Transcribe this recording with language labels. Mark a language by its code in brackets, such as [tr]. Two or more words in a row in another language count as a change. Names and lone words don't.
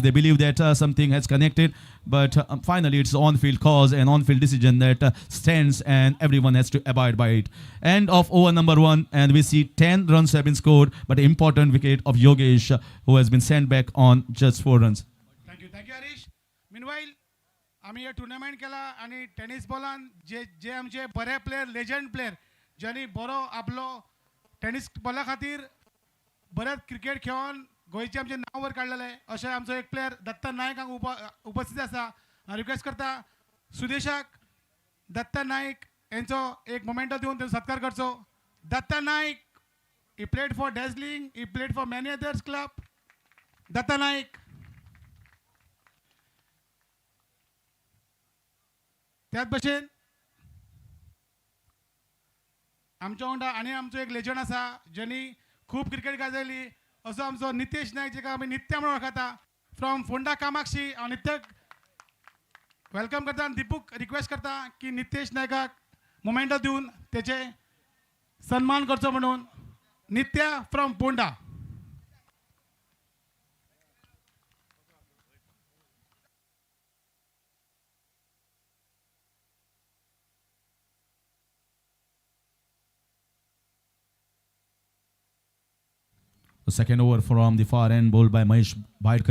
[en] They believe that something has connected, but finally it's on-field cause and on-field decision that stands, and everyone has to abide by it. End of over number 1, and we see 10 runs have been scored, but important wicket of Yogesh, who has been sent back on just 4 runs. Thank you Harish. [kok] मिनवाईल आम्ही हे टुर्नामेंट केला आणि टेनिस बॉलान जे आमचे बरे [en] player legend player [kok] ज्यांनी बरो आपलो टेनिस बॉला खातीर बरेच क्रिकेट खेळून गोंयचे आमचे नांव वर काडलेले अशें आमचो एक प्लेयर दत्ता नायक हांगा उपस्थित आसा. हांव रिक्वेस्ट करता सुदेशाक दत्ता नायक यांचो एक मोमेंटो दिवन तेंचो सत्कार करचो. [en] Datta Naik he played for Dazzling, he played for many others club. दत्ता नायक. [kok] त्याच भशेन आमच्या वांगडा आनी आमचो एक लेजंड आसा ज्यांनी खूब क्रिकेट गाजयली असो आमचो नितेश नायक जेका आमी नित्या म्हणून वळखता फ्रॉम फोंडा कामाक्षी. हांव नित्याक वेलकम करता आनी दिपूक रिक्वेस्ट करता की नितेश नायकाक मोमेंटो दिवन तेचे सन्मान करचो म्हणून. नित्या फ्रॉम फोंडा. [en] The second over from the far end, bowled by Mahesh Bhaidkar.